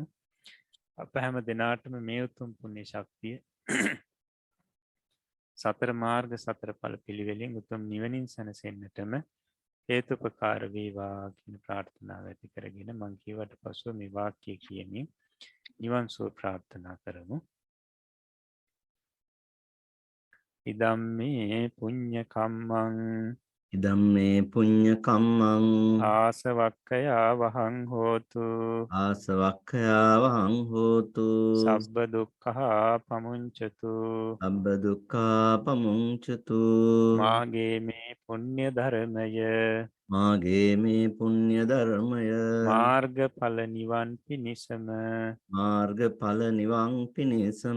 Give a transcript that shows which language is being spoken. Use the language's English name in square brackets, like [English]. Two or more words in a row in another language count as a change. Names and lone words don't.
[Sinhala] අප හැම දෙනාටම මේ උතුම් පුණ්‍ය ශක්තිය සතර මාර්ග සතර ඵල පිළිවෙලින් උතුම් නිවනින් සැනසෙන්නටම හේතුපකාර වේවා කියන ප්‍රාර්ථනාව ඇති කරගෙන මං කියවට පසුව මේ වාක්‍ය කියමින් නිවන් සුව ප්‍රාර්ථනා කරමු. [Pali] ඉදම්මේ පුඤ්ඤ කම්මං ඉදම්මේ පුඤ්ඤ කම්මං ආසවක්ඛයා වහං හෝතු ආසවක්ඛයා වහං හෝතු සබ්බ දුක්ඛා පමුංචතු අබ්බ දුක්ඛා පමුංචතු [Sinhala] මාගේ මේ පුණ්‍ය ධර්මය මාගේ මේ පුණ්‍ය ධර්මය මාර්ගඵල නිවන් පිණිසම මාර්ගඵල නිවන් පිණිසම